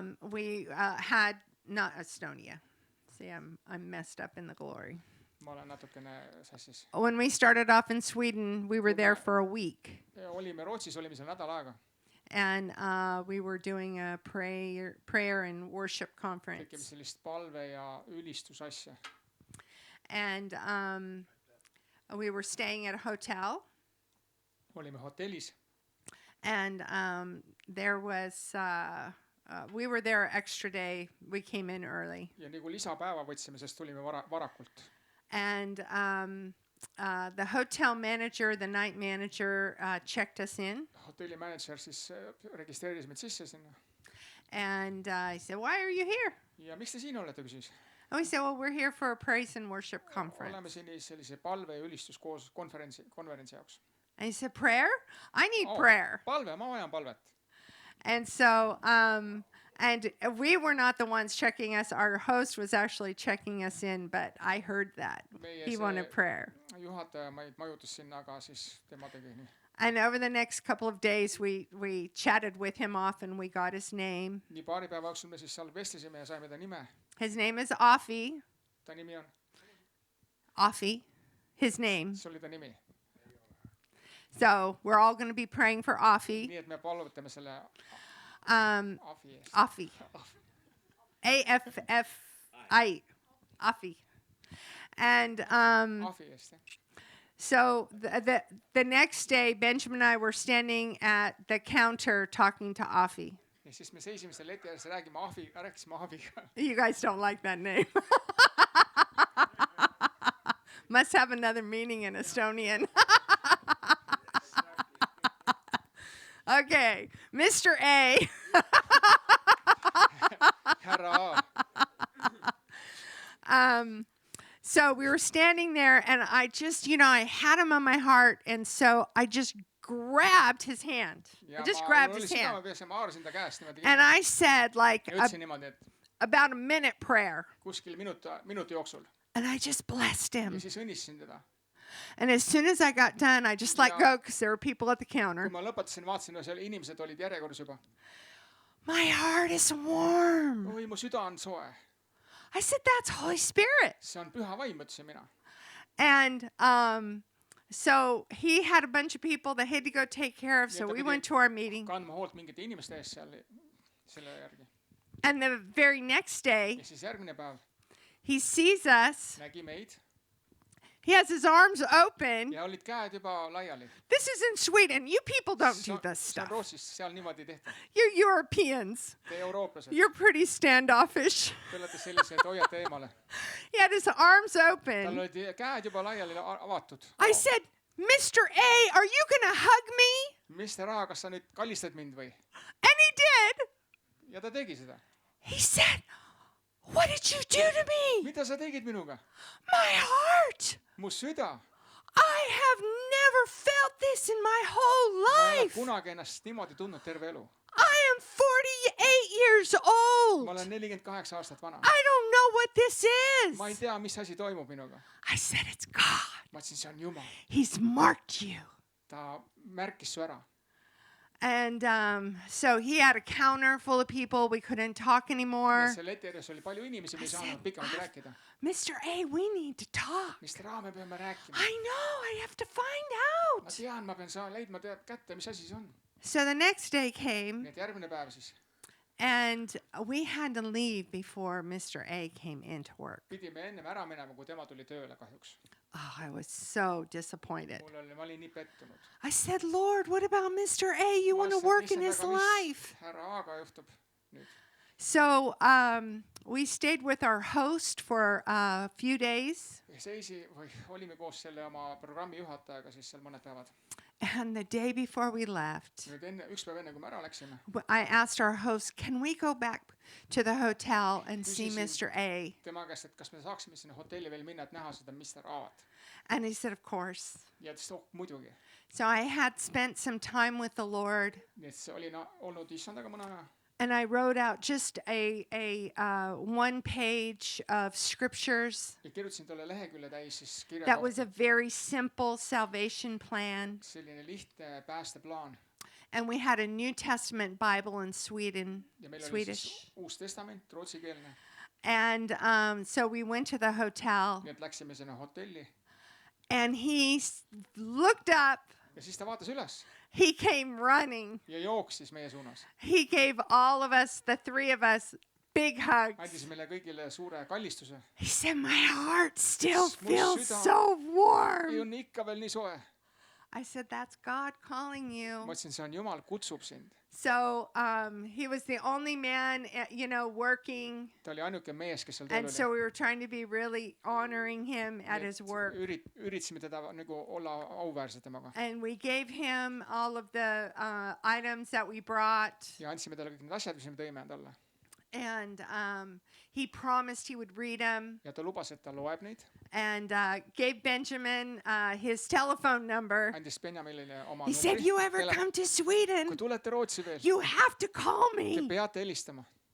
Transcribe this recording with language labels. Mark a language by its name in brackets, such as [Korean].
[English] we had not Estonia. See, I'm messed up in the glory. [Estonian] ma olen natukene sassis. [English] When we started off in Sweden, we were there for a week, [Estonian] Ja olime Rootsis, olime seal nädal aega. [English] and we were doing a prayer and worship [Estonian] Tegime [English] conference. [Estonian] sellist palve ja ülistusasja. [English] And we were staying at a hotel, [Estonian] Olime hotellis [English] and there was we were there extra day. We came in early, [Estonian] ja nagu lisapäeva võtsime, sest tulime varakult. [English] and the hotel manager, the night manager, checked us in, [Estonian] Hotelli mänedžer siis registreeris meid sisse sinna. [English] and he said, "Why are you here?" [Estonian] Ja miks te siin olete, küsis. [English] And we said, "Well, we're here for a praise and worship [Estonian] Oleme [English] conference." [Estonian] siin sellise palve ja ülistuskoos konverentsi jaoks. [English] And he said, "Prayer? I need prayer." [Estonian] Palve, ma vajan palvet. [English] And so, and we were not the ones checking us. Our host was actually checking us in, but I heard that he wanted prayer. [Estonian] Juhataja meid majutas sinna, aga siis tema tegi nii. [English] And over the next couple of days, we chatted with him often. We got his name. [Estonian] Nii paari päeva jooksul me siis seal vestlesime ja saime ta nime. [English] His name is Afi. [Estonian] Ta nimi on, [English] Afi. His name. [Estonian] see oli ta nimi. [English] So we're all going to be praying for Afi. [Estonian] Nii et me palvetame selle Um, Afi eest. [English] Afi. A-F-F-I. Afi. And [Estonian] Afi eest, jah. [English] so the next day, Benjamin and I were standing at the counter talking to Afi. [Estonian] Ja siis me seisime seal leti ääres ja rääkisime Afiga. [English] You guys don't like that name. Must have another meaning in Estonian. Okay, Mr. A. [Estonian] Härra A. [English] So we were standing there, and I just, I had him on my heart, and so I just grabbed his hand. [Estonian] Ja [English] I just [Estonian] ma [English] grabbed [Estonian] olin [English] his hand. [Estonian] südame peas ja ma haarasin ta käest niimoodi. [English] And I said, like, [Estonian] Ja ütlesin niimoodi, et [English] about a minute prayer. [Estonian] kuskil minuti jooksul. [English] And I just blessed [Estonian] Ja [English] him. [Estonian] siis õnnistasin teda. [English] And as soon as I got done, I just let go because there were people at the counter. [Estonian] Kui ma lõpetasin, vaatasin, no seal inimesed olid järjekorras juba. [English] My heart is warm. [Estonian] Oi, mu süda on soe. [English] I said, that's Holy Spirit. [Estonian] See on püha vaim, ütlesin mina. [English] And so he had a bunch of people that he had to go take care of. So we went to our meeting. [Estonian] Kandma hoolt mingite inimeste eest seal selle järgi. [English] And the very next day, [Estonian] Ja siis järgmine päev [English] he sees us. [Estonian] nägi meid [English] He has his arms open. [Estonian] ja olid käed juba laiali. [English] This is in Sweden. You people don't do this [Estonian] See on [English] stuff. [Estonian] Rootsis, seal niimoodi ei tehta. [English] You're Europeans. [Estonian] Te eurooplased, [English] You're pretty standoffish. [Estonian] te olete sellised, hoiate eemale. [English] He had his arms [Estonian] Tal [English] open. [Estonian] olid käed juba laiali avatud. [English] I said, Mr. A, are you going to hug me? [Estonian] Mister A, kas sa nüüd kallistad mind või? [English] And he did. [Estonian] Ja ta tegi seda. [English] He said, what did you do to me? [Estonian] Mida sa tegid minuga? [English] My heart. [Estonian] Mu süda. [English] I have never felt this in my whole [Estonian] ma ei ole [English] life. [Estonian] kunagi ennast niimoodi tundnud terve elu. [English] I am 48 years old. [Estonian] ma olen 48 aastat vana. [English] I don't know what this is. [Estonian] ma ei tea, mis asi toimub minuga. [English] I said, it's God. [Estonian] ma ütlesin, see on Jumal. [English] He's marked you. [Estonian] ta märkis su ära. [English] And so he had a counter full of people. We couldn't talk anymore. [Estonian] ja seal leti ääres oli palju inimesi, me ei saanud pikemalt rääkida. [English] Mr. A, we need to talk. [Estonian] Mr. A, me peame rääkima. [English] I know, I have to find [Estonian] ma [English] out. [Estonian] tean, ma pean leidma kätte, mis asi see on. [English] So the next day came, [Estonian] nii et järgmine päev siis [English] and we had to leave before Mr. A came into work. [Estonian] pidime ennem ära minema, kui tema tuli tööle kahjuks. [English] Oh, I was so disappointed. [Estonian] ma olin nii pettunud. [English] I said, Lord, what about Mr. A? You want to work in his life? [Estonian] härra A-ga juhtub nüüd. [English] So we stayed with our host for a few days. [Estonian] olime koos selle oma programmi juhatajaga siis seal mõned päevad. [English] And the day before we left, [Estonian] nüüd üks päev enne, kui me ära läksime, [English] I asked our host, can we go back to the hotel and see Mr. A? [Estonian] tema käest, et kas me saaksime sinna hotelli veel minna, et näha seda Mr. A-d. [English] And he said, of course. [Estonian] ja ta ütles, muidugi. [English] So I had spent some time with the Lord. [Estonian] nii et see oli olnud issandaga mõne aja. [English] And I wrote out just a one page of scriptures. [Estonian] ja kirjutasin talle lehekülje täis siis kirja [English] That was a very simple salvation plan. [Estonian] selline lihtne päästeplaan. [English] And we had a New Testament Bible in [Estonian] ja meil oli [English] Swedish. [Estonian] siis Uus Testament, rootsikeelne. [English] And so we went to the hotel. [Estonian] nii et läksime sinna hotelli. [English] And he looked up. [Estonian] ja siis ta vaatas üles. [English] He came running. [Estonian] ja jooksis meie suunas. [English] He gave all of us, the three of us, big hugs. [Estonian] andis meile kõigile suure kallistuse. [English] He said, my heart still [Estonian] Mu [English] feels [Estonian] süda [English] so [Estonian] ei [English] warm. [Estonian] on ikka veel nii soe. [English] I said, that's God calling you. [Estonian] ma ütlesin, see on Jumal, kutsub sind. [English] So he was the only man, working. [Estonian] ta oli ainuke mees, kes seal tööl [English] And so we were trying to be really honoring him at his work. [Estonian] üritasime teda nagu olla auväärsed temaga. [English] And we gave him all of the items that we brought. [Estonian] ja andsime talle kõik need asjad, mis me tõime talle. [English] And he promised he would read them. [Estonian] ja ta lubas, et ta loeb neid. [English] And gave Benjamin his telephone number. [Estonian] andis Benjaminile oma [English] He said, you ever come to [Estonian] kui [English] Sweden, [Estonian] tulete Rootsi veel, [English] you have to call [Estonian] te [English] me. [Estonian] peate helistama.